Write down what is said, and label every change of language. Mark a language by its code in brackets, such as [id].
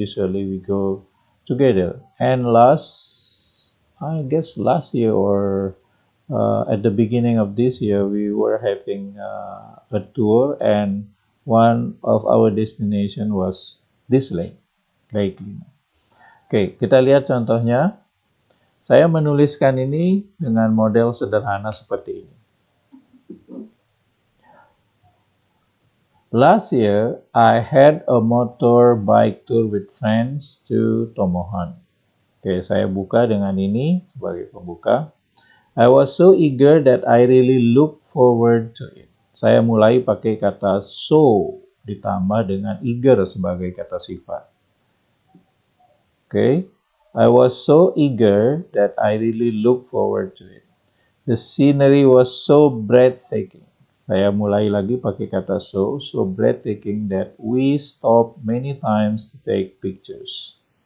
[en] Usually we go together. And I guess last year or at the beginning of this year, we were having a tour, and one of our destination was this lake, Lake Lina. [id] Oke, kita lihat contohnya. Saya menuliskan ini dengan model sederhana seperti ini. [en] Last year, I had a motorbike tour with friends to Tomohon. [id] Oke, saya buka dengan ini sebagai pembuka. [en] I was so eager that I really look forward to it. [id] Saya mulai pakai kata so ditambah dengan eager sebagai kata sifat. [en] Okay, I was so eager that I really look forward to it. The scenery was so breathtaking. [id] Saya mulai lagi pakai kata [en] so breathtaking that we stopped many times to take pictures.